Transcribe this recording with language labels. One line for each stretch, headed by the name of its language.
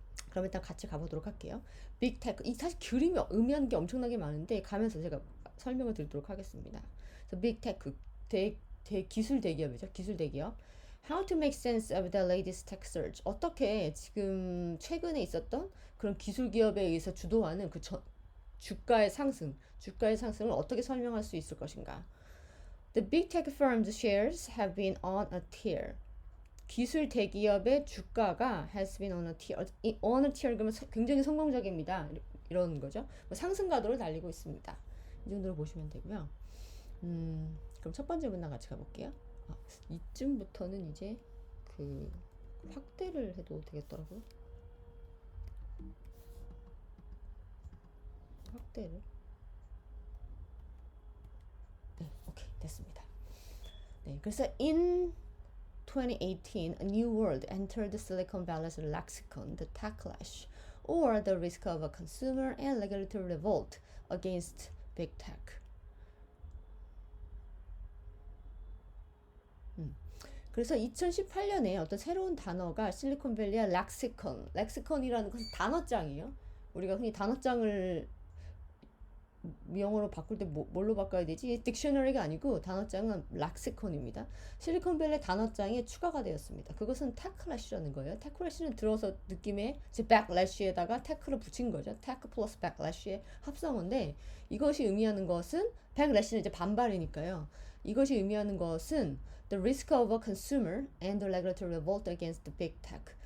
Korean: 그럼 일단 같이 가보도록 할게요. 빅테크 이 사실 그림이 의미하는 게 엄청나게 많은데 가면서 제가 설명을 드리도록 하겠습니다. 그래서 빅테크 기술 대기업이죠. 기술 대기업.
English: How to make sense of the latest tech surge.
Korean: 어떻게 지금 최근에 있었던 그런 기술 기업에 의해서 주도하는 주가의 상승을 어떻게 설명할 수 있을 것인가?
English: The big tech firms' shares have been on a tear.
Korean: 기술 대기업의 주가가
English: has been on a tear. on a tear
Korean: 그러면 굉장히 성공적입니다. 이런 거죠. 상승 가도를 달리고 있습니다. 이 정도로 보시면 되고요. 그럼 첫 번째 문단 같이 가볼게요. 이쯤부터는 이제 그 확대를 해도 되겠더라고요. 확대를. 네, 오케이, 됐습니다.
English: 네, 그래서 in 2018, a new word entered Silicon Valley's lexicon, the techlash, or the risk of a consumer and regulatory revolt against big tech.
Korean: 그래서 2018년에 어떤 새로운 단어가 실리콘밸리의 렉시컨이라는 것은 단어장이에요. 우리가 흔히 단어장을 영어로 바꿀 때 뭘로 바꿔야 되지? 딕셔너리가 아니고 단어장은 렉시컨입니다. 실리콘밸리 단어장에 추가가 되었습니다. 그것은 테크래시라는 거예요. 테크래시는 들어서 느낌에 이제 백래시에다가 테크를 붙인 거죠. 테크 플러스 백래시의 합성어인데 이것이 의미하는 것은 백래시는 이제 반발이니까요.
English: 이것이 의미하는 것은 the risk of a consumer and the regulatory revolt against the big tech.